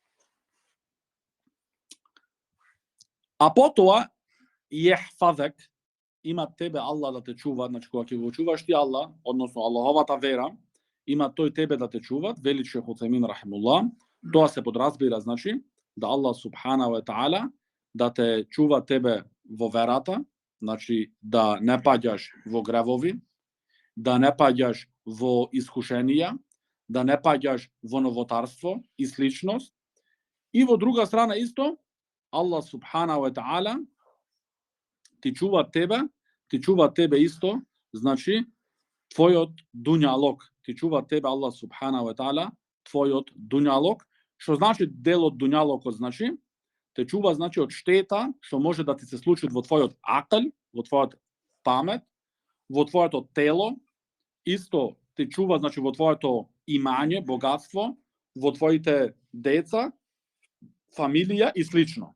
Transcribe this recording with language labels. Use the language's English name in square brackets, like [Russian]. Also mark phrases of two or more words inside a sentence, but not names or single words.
[Macedonian] А потоа јахфазак, има тебе Аллах да те чува, значи кога ќе го чуваш ти Аллах, односно Аллаховата вера, има тој тебе да те чуват, вели Шейх Уцаймин рахимуллах, тоа се подразбира, значи, да [Arabic] الله سبحانه وتعالى [Macedonian] да те чува тебе во верата, значи да не паѓаш во гревови, да не паѓаш во искушенија, да не паѓаш во новотарство и сличност. И во друга страна исто, [Arabic] الله سبحانه وتعالى [Macedonian] ти чува тебе исто, значи твојот дуњалог, ти чува тебе [Arabic] الله سبحانه وتعالى [Macedonian] твојот дуњалог, што значи дел од дуњалокот, значи те чува, значи од штета што може да ти се случи во твојот акл, во твојот памет, во твоето тело, исто те чува, значи во твоето имање, богатство, во твоите деца, фамилија и слично.